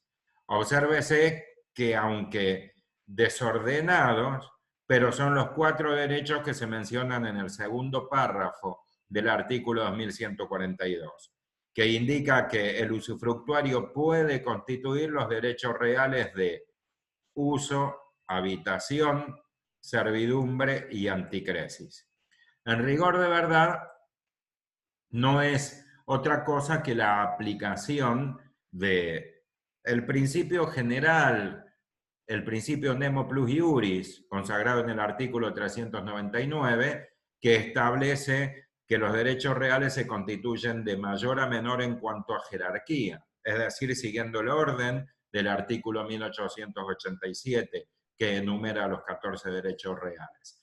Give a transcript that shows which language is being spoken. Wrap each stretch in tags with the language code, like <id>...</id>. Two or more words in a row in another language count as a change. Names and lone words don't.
<es>Obsérvese que aunque desordenados, pero son los 4 derechos que se mencionan en el segundo párrafo del artículo 2142, que indica que el usufructuario puede constituir los derechos reales de uso, habitación, servidumbre y anticresis. En rigor de verdad, no es otra cosa que la aplicación del principio general, el principio</es> <la>nemo plus iuris,</la> <es>consagrado en el artículo 399, que establece que los derechos reales se constituyen de mayor a menor en cuanto a jerarquía, es decir, siguiendo el orden del artículo 1887, que enumera los 14 derechos reales.</es>